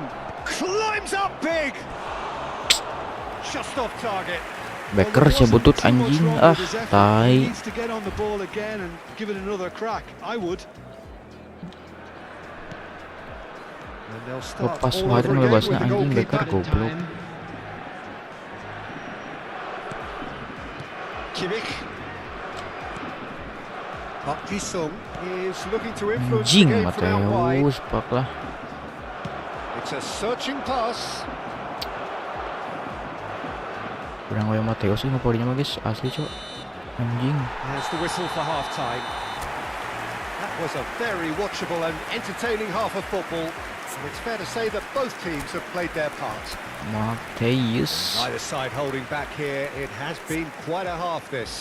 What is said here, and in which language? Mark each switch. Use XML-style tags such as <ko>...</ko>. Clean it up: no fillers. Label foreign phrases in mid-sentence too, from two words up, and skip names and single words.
<en>Climbs up big. Just off target.</en> <id>Becker saya butut anjing. Ah,</id> <en>He</en> <id>tai.</id> <en>needs to get on the ball again and give it another crack. I would. And they'll start</en> <id>Lepas</id> <en>all</en> <id>banget</id> <en>over again</en> <id>ngebebasnya</id> <en>with the</en> <id>anjing</id> <en>goalkeeper.</en> <id>Becker goblok.</id> <en>Kimmich. Park Ji-sung is looking to influence the</en> <id>Anjing</id> <en>game from out wide.</en> <id>Mateus pak lah.</id> <en>It's a searching pass.</en> <id>Kurang kayak Mateo sih ngeporinya mah guys, asli cok. Anjing.</id> <en>There's the whistle for half-time. That was a very watchable and entertaining half of football. And it's fair to say that both teams have played their part. Mateus. Neither side holding back here. It has been quite a half, this.</en>